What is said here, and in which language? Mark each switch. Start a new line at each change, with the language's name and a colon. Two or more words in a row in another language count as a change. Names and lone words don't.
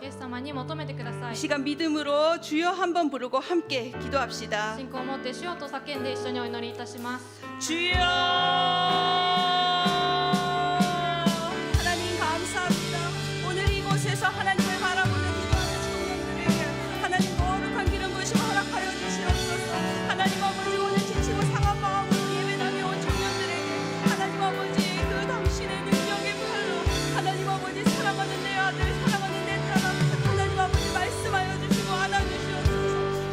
Japanese: イエス様に求めてください。
Korean: 이 시간 믿음으로 주여 한번 부르고 함께 기도합시다.
Japanese: 信仰を持って主よと叫んで一緒にお祈りいたします。
Korean: 주여 하나님 감사합니다. 오늘 이곳에서 하나님을 바라보는 기도하는 청년들에게 하나님 거룩한 기름 부으심 허락하여 주시옵소서. 하나님 아버지 오늘 지치고 상한 마음으로 예배당에 온 청년들에게 하나님 아버지 그 당신의 능력의 팔로 하나님 아버지 사랑하는 내 아들 사랑하는 내 딸아 하나님 아버지 말씀하여 주시고 안아주시옵소서.